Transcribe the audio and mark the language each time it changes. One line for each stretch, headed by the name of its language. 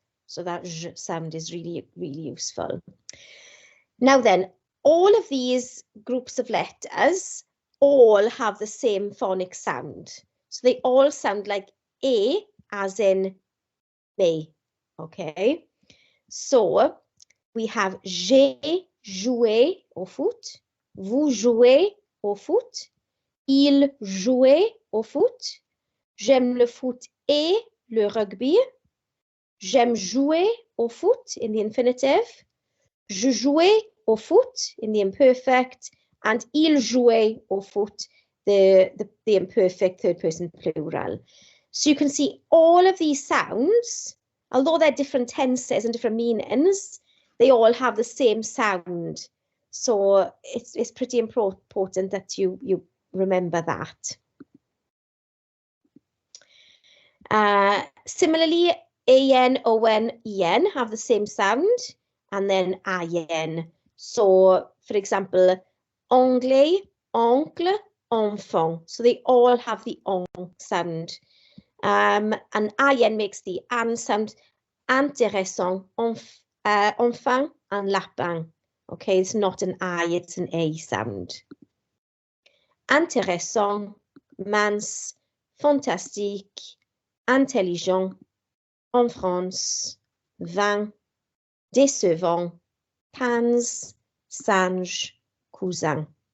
English: So that j sound is really, really useful. Now then, all of these groups of letters all have the same phonic sound. So they all sound like A, as in me, okay? So we have
French: j'ai joué au foot, vous jouez au foot, il jouait au foot, j'aime le foot et le rugby, j'aime jouer au foot
English: in the infinitive,
French: je jouais au foot
English: in the imperfect,
French: and il jouait au foot,
English: the imperfect third person plural. So you can see all of these sounds, although they're different tenses and different meanings, they all have the same sound. So it's pretty important that you remember that. Similarly, an, on, en have the same sound, and then in. So, for example, anglais, oncle, enfant. So they all have the on sound. And in makes the an sound.
French: Intéressant, enfant, and lapin.
English: Okay, it's not an I, it's an A sound.
French: Intéressant, mince, fantastique, intelligent, en France, vin, décevant, pans, singe, cousin.